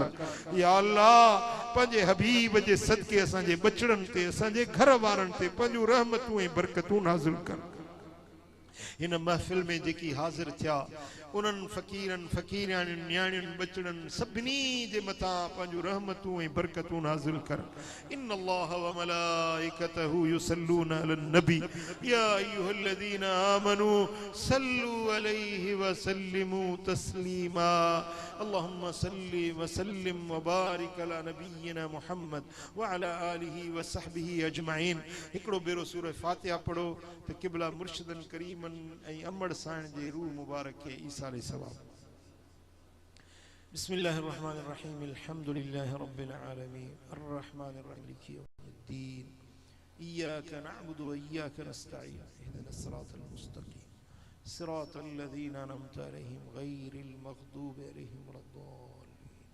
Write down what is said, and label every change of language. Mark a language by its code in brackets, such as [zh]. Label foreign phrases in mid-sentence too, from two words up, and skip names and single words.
[sd] या अल्लाह पंहिंजे हबीब जे सदके असांजे बचड़नि ते, असांजे घर वारनि ते पंहिंजूं रहमतूं ऐं बरकतूं नाज़िल कर। हिन महफ़िल में जेकी हाज़िर थिया उन्हनि फ़कीरनि फ़कीराणियुनि न्याणियुनि बचड़नि सभिनी जे मथां पंहिंजूं रहमतूं ऐं बरकतूं नाज़िल कर। [ar] إن الله وملائكته يصلون على النبي يا أيها الذين آمنوا صلوا عليه وسلموا تسليما. اللهم صل وسلم وبارك على نبينا محمد وعلى آله وصحبه أجمعين. [sd] हिकिड़ो भेरो सूरह फातिहा पढ़ो त क़िबला मुर्शिदन करीमन ऐं अमड़ साइण जे रूह मुबारक खे ईसाले सवाब। [ar] بسم الله الرحمن الرحيم الحمد لله رب العالمين الرحمن الرحيم مالك يوم الدين إياك نعبد وإياك نستعين اهدنا الصراط المستقيم صراط الذين أنعمت عليهم غير المغضوب عليهم ولا الضالين.